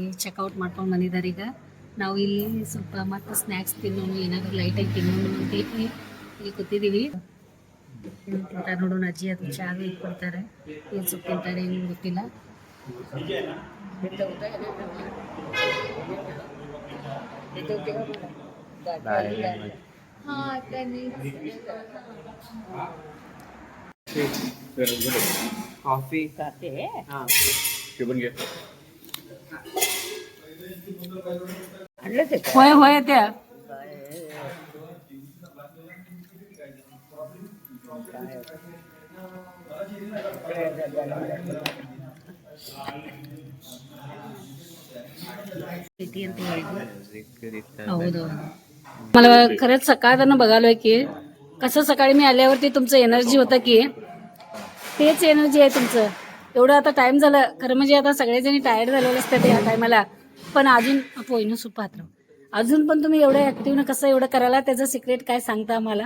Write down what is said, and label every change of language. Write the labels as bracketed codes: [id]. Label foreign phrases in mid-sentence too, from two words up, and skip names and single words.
[kn] ಚೆಕ್ಔಟ್ ಮಾಡ್ಕೊಂಡು ಬಂದಿದ್ದಾರೆ. ಈಗ ನಾವು ಇಲ್ಲಿ ಸ್ವಲ್ಪ ಮತ್ತೆ ಸ್ನ್ಯಾಕ್ಸ್ ತಿನ್ನೋಣ, ಏನಾದರೂ ಲೈಟಾಗಿ ತಿನ್ನೋಣ ಅಂತ ಇಲ್ಲಿ ಕೂತಿದ್ದೀವಿ. ತಿಂತಾರೆ ನೋಡೋಣ. ಅಜ್ಜಿ ಅದು ಚಾ ಇಟ್ಕೊಡ್ತಾರೆ, ಏನು ಸ್ವಲ್ಪ ತಿಂತಾರೆ ಏನು ಗೊತ್ತಿಲ್ಲ. [mr] कॉफी होय होय त्या [kn] ಅಂತ ಹೇಳಿದ್ರು. [mr] हौद मला खरंच सकाळनं बघालोय की कसं सकाळी मी आल्यावरती तुमचं एनर्जी होतं की तेच एनर्जी आहे तुमचं. एवढं आता टाइम झालं खरं म्हणजे आता सगळेजणी टायर्ड झालेले असतात या टायमाला, पण अजून पोईनं सूप पात्र अजून पण तुम्ही एवढं ऍक्टिव्ह कसं एवढं करायला, त्याचं सिक्रेट काय सांगता आम्हाला?